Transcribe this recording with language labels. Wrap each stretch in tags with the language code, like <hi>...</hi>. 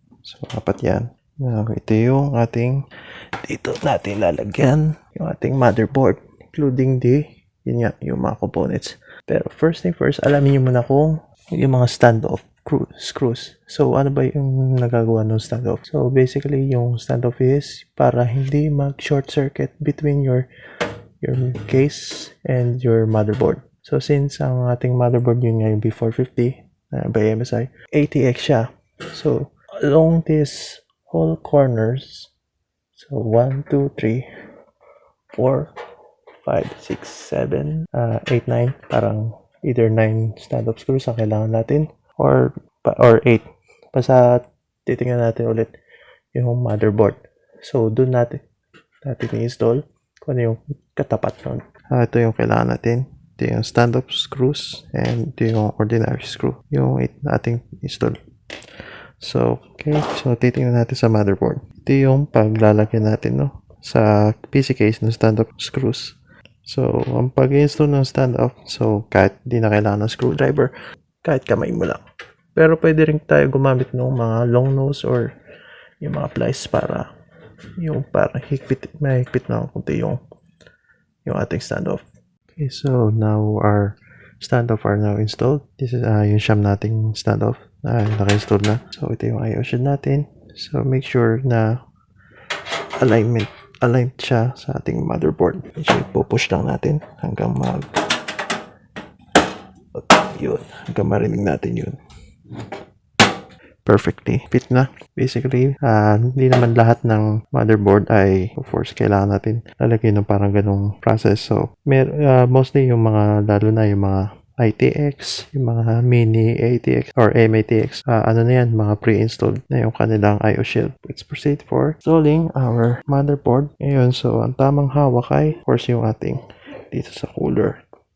<tl>So apat yan. Ito yung ating, dito natin lalagyan yung ating motherboard, including yung mga components. Pero first thing first, alamin nyo muna kung yung mga standoff screws. So ano ba yung nagagawa ng standoff? So basically yung standoff is para hindi mag-short circuit</tl> <en>between your case and your motherboard.</en> <tl>So since ang ating motherboard yun nga yung B450 by MSI, ATX siya. So along this whole corners, so 1, 2, 3, 4, 5, 6, 7, 8, 9, parang either 9 standoff screws ang kailangan natin or 8. Basta titingnan natin ulit yung motherboard. So doon natin i-install kung ano yung katapat nun. Ito yung kailangan natin. Ito yung stand-up screws and ito yung ordinary screw. Yung 8 nating install. So, okay. So, titingnan natin sa motherboard. Ito yung paglalagyan natin, no? Sa PC case ng stand-up screws. So, ang pag-install ng stand-up, so, kahit di na kailangan ng screwdriver, kahit kamay mo lang. Pero, pwede rin tayo gumamit ng mga long nose or yung mga pliers para yung parang mahigpit na kunti yung ating standoff.</tl> <en>Okay, so now our standoff are now installed.</en> <tl>This is yung sham nating standoff na naka-install na. So ito yung IO shield natin. So make sure na aligned siya sa ating motherboard. So ipupush lang natin hanggang hanggang marinig natin yun. Perfectly fit na. Basically, hindi naman lahat ng motherboard ay of course kailangan natin lalagyan ng parang ganung process. So, mostly yung mga, lalo na yung mga ITX, yung mga mini ATX or MATX, ano na yan, mga pre-installed na yung kanilang IO shield.</tl> <en>Let's proceed for installing our motherboard.</en> <tl>Ngayon, so ang tamang hawak ay of course yung ating dito sa cooler.</tl>